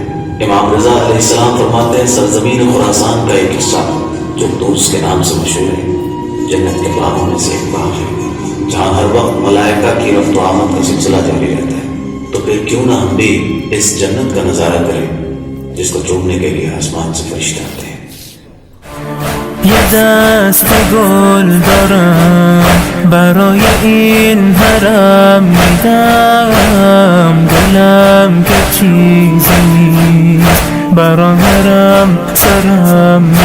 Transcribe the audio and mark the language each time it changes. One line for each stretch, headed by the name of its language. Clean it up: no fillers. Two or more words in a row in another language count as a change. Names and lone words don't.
Urdu: امام رضا علیہ السلام فرماتے ہیں سرزمین خراسان کا ایک حصہ جو طوس کے نام سے مشہور ہے جنت کے باغوں میں سے ایک باغ ہے جہاں ہر وقت ملائکہ کی رفت و آمد کا سلسلہ جاری رہتا ہے۔ تو پھر کیوں نہ ہم بھی اس جنت کا نظارہ کریں جس کو چومنے کے لیے آسمان سے فرشتے آتے ہیں۔
Persian: یه دست گل دارم برای این حرم میدم دلم که چیزی نیست برای حرم سرم